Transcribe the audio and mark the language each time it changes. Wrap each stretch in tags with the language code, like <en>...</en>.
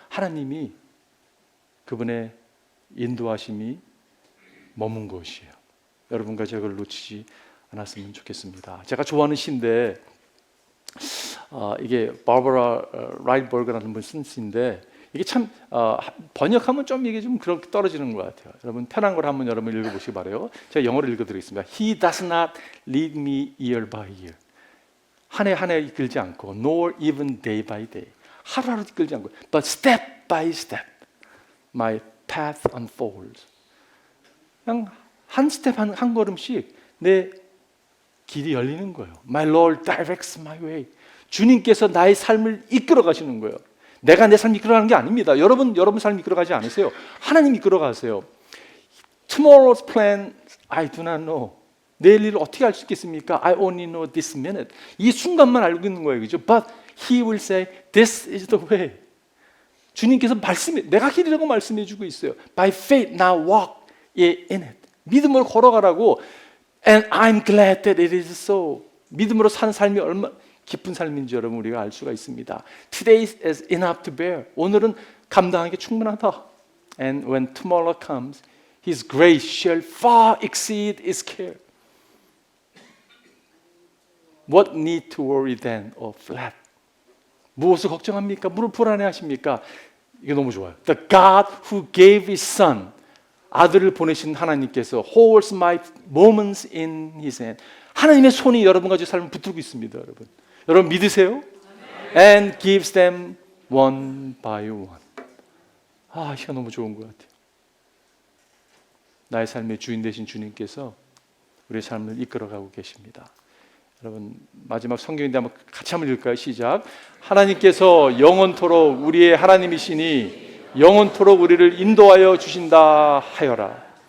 <ko>하나님이 그분의 인도하심이 머문 것이에요. 여러분과 제가 그걸 놓치지 않았으면 좋겠습니다. 제가 좋아하는 시인데 이게 바버라 라이트버그라는 분이 쓴 시인데 이게 참 번역하면 좀 이게 좀 그렇게 떨어지는 것 같아요. 여러분 편한 걸 한번 여러분 읽어보시기 바라요. 제가 영어로 읽어드리겠습니다.</ko> <en>He does not lead me year by year.</en> <ko>한 해 한 해 이끌지 않고,</ko> <en>nor even day by day.</en> <ko>하루하루 이끌지 않고,</ko> <en>but step by step, my path unfolds.</en> <ko>그냥 한 스텝 한 걸음씩 내 길이 열리는 거예요.</ko> <en>My Lord directs my way.</en> <ko>주님께서 나의 삶을 이끌어 가시는 거예요. 내가 내 삶 이끌어가는 게 아닙니다. 여러분 삶 이끌어가지 않으세요. 하나님 이끌어가세요.</ko> <en>Tomorrow's plan I do not know.</en> <ko>내일 일을 어떻게 알 수 있겠습니까?</ko> <en>I only know this minute.</en> <ko>이 순간만 알고 있는 거예요, 그죠?</ko> <en>But He will say, this is the way.</en> <ko>주님께서 내가 길이라고 말씀해주고 있어요.</ko> <en>By faith now walk in it.</en> <ko>믿음으로 걸어가라고.</ko> <en>And I'm glad that it is so.</en> <ko>믿음으로 사는 삶이 얼마나 기쁜 삶인지 여러분 우리가 알 수가 있습니다.</ko> <en>Today is enough to bear.</en> <ko>오늘은 감당하기 충분하다.</ko> <en>And when tomorrow comes, His grace shall far exceed His care. What need to worry then or flat?</en> <ko>무엇을 걱정합니까? 무엇을 불안해하십니까? 이게 너무 좋아요.</ko> <en>The God who gave His Son,</en> <ko>아들을 보내신 하나님께서</ko> <en>holds my moments in His hand.</en> <ko>하나님의 손이 여러분과 제 삶을 붙들고 있습니다, 여러분. 여러분 믿으세요?</ko> <en>And gives them one by one.</en> <ko>이거 너무 좋은 것 같아요. 나의 삶의 주인 되신 주님께서 우리의 삶을 이끌어가고 계십니다. 여러분 마지막 성경인데 한번 같이 한번 읽을까요? 시작. 하나님께서 영원토록 우리의 하나님이시니 영원토록 우리를 인도하여 주신다 하여라.</ko>